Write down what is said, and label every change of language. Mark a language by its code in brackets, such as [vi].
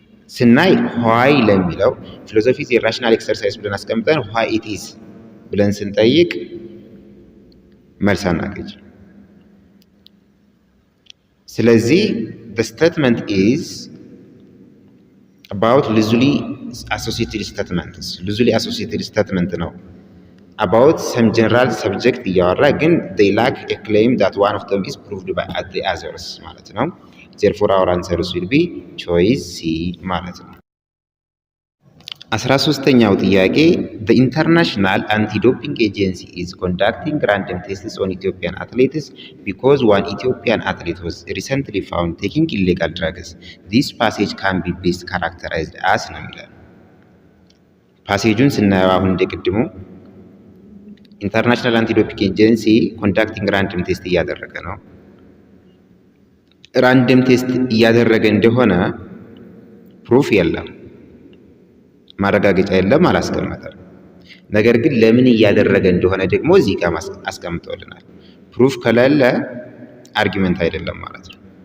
[am] ስናይ [en] why [am] ለሚለው ፊሎሶፊ [en] is a rational exercise [am] ብለን አስቀምጠን [en] why it is [am] ብለን ስንጠይቅ መልስ አናገኝ። ስለዚህ [en] the statement is about loosely associated statements. loosely associated statement [am] ነው [en] about some general subject [am] እያወራ ግን [en] they lack a claim that one of them is proved by the others [am] ማለት ነው። [en] therefore our answer will be choice C ማለት ነው። [am] 13ኛው ጥያቄ [en] the international anti-doping agency is conducting random tests on Ethiopian athletes because one Ethiopian athlete was recently found taking illegal drugs. This passage can be best characterized as [am] ነው የሚለው። ፓሴጁን ስናየው አሁን እንደቅድሙ ኢንተርናሽናል አንቲዶፒንግ ኤጀንሲ ኮንዳክቲንግ ራንደም ቴስት እያደረገ ነው። ራንደም ቴስት እያደረገ እንደሆነ ፕሩፍ የለም፣ ማረጋገጫ የለም፣ አላስቀመጠም። ነገር ግን ለምን እያደረገ እንደሆነ ደግሞ እዚህ ጋር አስቀምጦልናል። ፕሩፍ ከሌለ አርጊመንት አይደለም ማለት ነው።